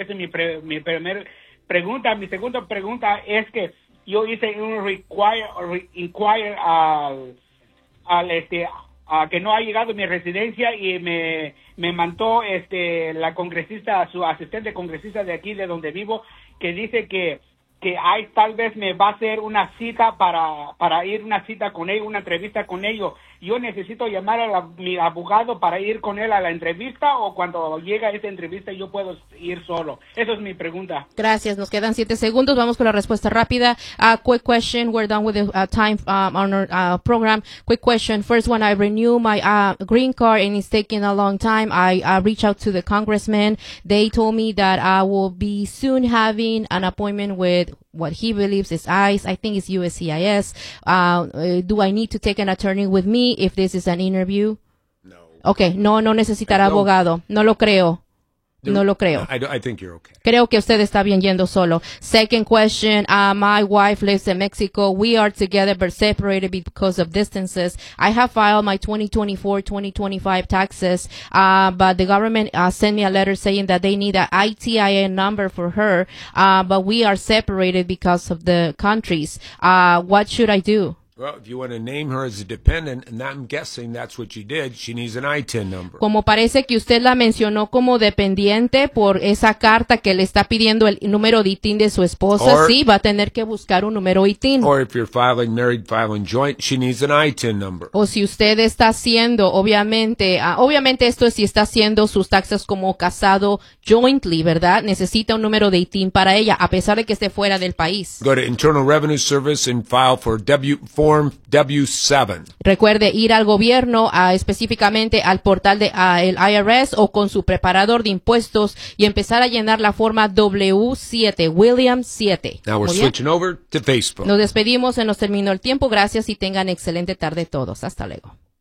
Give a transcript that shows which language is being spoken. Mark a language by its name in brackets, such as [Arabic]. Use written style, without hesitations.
[Spanish] Esa es mi primera pregunta. Mi segunda pregunta es que yo hice un inquire al que no ha llegado a mi residencia y me mandó la congresista, su asistente congresista de aquí, de donde vivo, que dice que hay, tal vez me va a hacer una cita para ir una cita con ellos, una entrevista con ellos. ¿Yo necesito llamar a mi abogado para ir con él a la entrevista, o cuando llega esa entrevista yo puedo ir solo? Esa es mi pregunta. Gracias. Nos quedan 7 segundos. Vamos con la respuesta rápida. [English] Quick question. We're done with the time on our program. Quick question. First one, I renew my green card and it's taking a long time. I reach out to the congressman. They told me that I will be soon having an appointment with what he believes is ICE. I think it's USCIS. Do I need to take an attorney with me if this is an interview? No. [Spanish] Okay, no necesitará abogado. No lo creo. No lo creo. [English] I think you're okay. [Spanish] Creo que usted está bien yendo solo. [English] Second question, my wife lives in Mexico. We are together but separated because of distances. I have filed my 2024-2025 taxes, but the government sent me a letter saying that they need an ITIN number for her, but we are separated because of the countries. What should I do? Well, if you want to name her as a dependent, and I'm guessing that's what you did, she needs an ITIN number. [Spanish] Como parece que usted la mencionó como dependiente por esa carta que le está pidiendo el número de ITIN de su esposa, sí, va a tener que buscar un número ITIN. [English] Or if you're filing married, filing joint, she needs an ITIN number. [Spanish] O si usted está haciendo, obviamente esto es si está haciendo sus taxes como casado jointly, ¿verdad? Necesita un número de ITIN para ella, a pesar de que esté fuera del país. [English] Go to Internal Revenue Service and file for Form W-7. [Spanish] Recuerde ir al gobierno, específicamente al portal de el IRS o con su preparador de impuestos y empezar a llenar la forma W-7, William 7. [English] Now we're switching over to Facebook. [Spanish] Nos despedimos, se nos terminó el tiempo. Gracias y tengan excelente tarde todos. Hasta luego.